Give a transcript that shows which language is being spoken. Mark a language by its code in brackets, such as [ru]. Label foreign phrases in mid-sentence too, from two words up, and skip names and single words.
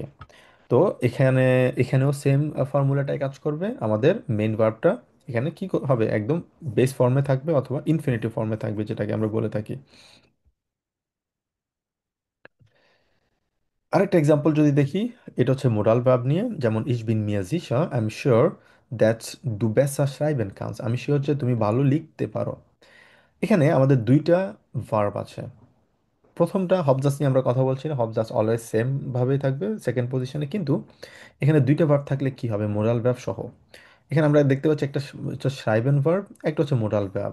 [bn] তো এখানেও সেম ফর্মুলাটাই কাজ করবে, আমাদের মেইন ভার্বটা এখানে কি হবে, একদম বেস ফর্মে থাকবে অথবা ইনফিনিটিভ ফর্মে থাকবে, যেটাকে আমরা বলে থাকি। আরেকটা এক্সাম্পল যদি দেখি, এটা হচ্ছে [en] modal verb [bn] নিয়ে, যেমন [de] ich bin mir sicher, [en] I'm sure that [de] du besser schreiben kannst, [bn] আমি শিওর যে তুমি ভালো লিখতে পারো। এখানে আমাদের দুইটা ভার্ব আছে। প্রথমটা হবজাস নিয়ে আমরা কথা বলছি না, হবজাস অলওয়েজ সেম ভাবেই থাকবে সেকেন্ড পজিশনে, কিন্তু এখানে দুইটা ভার্ব থাকলে কি হবে, [en] modal verb [bn] সহ। এখানে আমরা দেখতে পাচ্ছি একটা হচ্ছে শ্রাইবেন ভার্ব, একটা হচ্ছে [en] modal verb.